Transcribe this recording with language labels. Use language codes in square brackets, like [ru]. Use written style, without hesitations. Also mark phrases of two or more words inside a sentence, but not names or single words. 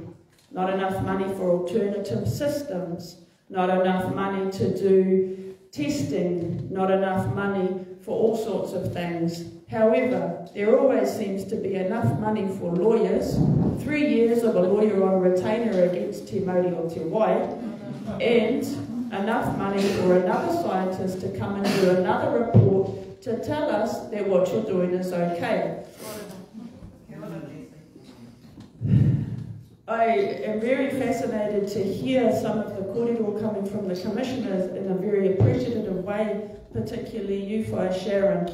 [en] Not enough money for alternative systems, not enough money to do testing, not enough money for all sorts of things. However, there always seems to be enough money for lawyers, 3 years of a lawyer on retainer against te Māori o te Wai, and enough money for another scientist to come and do another report to tell us that what you're doing is okay. I am very fascinated to hear some of the kōrero coming from the commissioners in a very appreciative way, particularly you, Sharon.